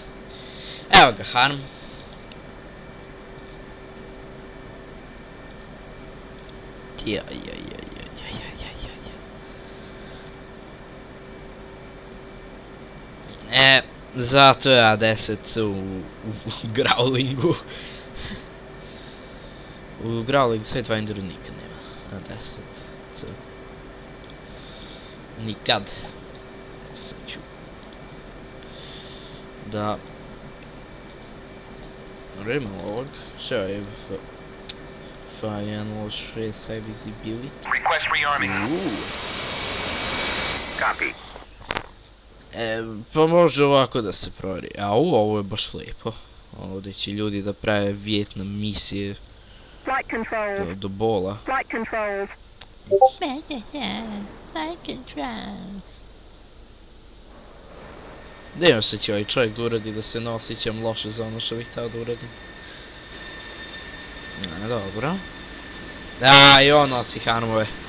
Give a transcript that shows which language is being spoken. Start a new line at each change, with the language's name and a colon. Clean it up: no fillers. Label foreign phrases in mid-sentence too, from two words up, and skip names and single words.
Serbian: Evo ga Harm. Zato ja 10 u Growlingu. U Growling Sidefinderu nikad nema. Na 10 nikad. Sad ću da
English: remove save final trace high visibility. Request rearming. Copy.
Serbian: Pa može ovako da se provjeri. Ovo je baš lijepo. Ovdje će ljudi da prave Vijetnam misije do bola.
English: Flight controls.
Serbian: Gdje se će ovaj čovjek da uradi da se ne osjećam loše za ono što bih htio da uradim. Dobro. I on nosi harmove.